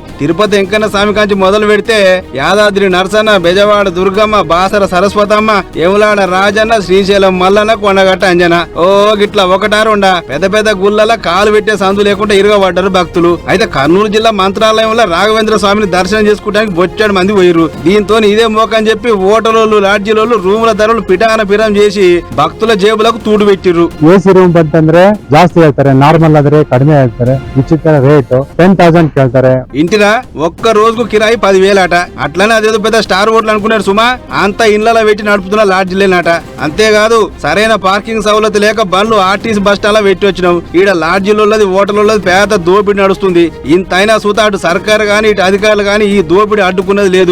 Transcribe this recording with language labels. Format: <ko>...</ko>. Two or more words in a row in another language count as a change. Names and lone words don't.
<te>తిరుపతి వెంకన్న స్వామి కాంచి మొదలు పెడితే యాదాద్రి నరసన్న, బెజవాడ దుర్గమ్మ, బాసర సరస్వతమ్మ, యములాడ రాజన్న, శ్రీశైలం మల్లన్న, కొండగట్ట అంజన గిట్లా ఒకటారుండా పెద్ద గుళ్ళల కాలు పెట్టే సందు లేకుండా ఇరుగబడ్డారు భక్తులు. అయితే కర్నూలు జిల్లా మంత్రాలయంలో రాఘవేంద్ర స్వామిని దర్శనం చేసుకోవడానికి బొచ్చాడు మంది పోయిరు. దీంతో ఇదే మోకని చెప్పి హోటలోళ్ళు లాడ్జీలోళ్ళు రూముల ధరలు పిటాన చేసి భక్తుల జేబులకు తూడు పెట్టిర్రు.</te> <en>AC room</en> <kn>ಬಂತಂದ್ರೆ ಜಾಸ್ತಿ ಹೇಳ್ತಾರೆ, ನಾರ್ಮಲ್ ಆದ್ರೆ ಕಡಿಮೆ ಹೇಳ್ತಾರೆ. ವಿಚಿತ್ರ ರೇಟ್ 10,000 ಕೇಳ್ತಾರೆ.</kn> <te>ఇంటినా ఒక్క రోజుకు కిరాయి 10,000 అట. అట్లనే అదేదో పెద్ద</te> <en>star hotel</en> <te>అనుకున్నారు సుమా. అంతా ఇళ్లలో పెట్టి నడుపుతున్న లాడ్జీలేనట. అంతేకాదు సరైన పార్కింగ్ సౌలత్ లేక బండ్లు ఆర్టీసీ</te> <en>bus stand</en> <te>పెట్టి వచ్చినావు. ఈడ లాడ్జీలోళ్ళది హోటల్లోళ్ళది పేద దోపిడి నడుస్తుంది. ఇంతైనా సూత అటు సర్కారు గాని ఇటు అధికారులు గాని ఈ దోపిడి అడ్డుకున్నది లేదు.</te>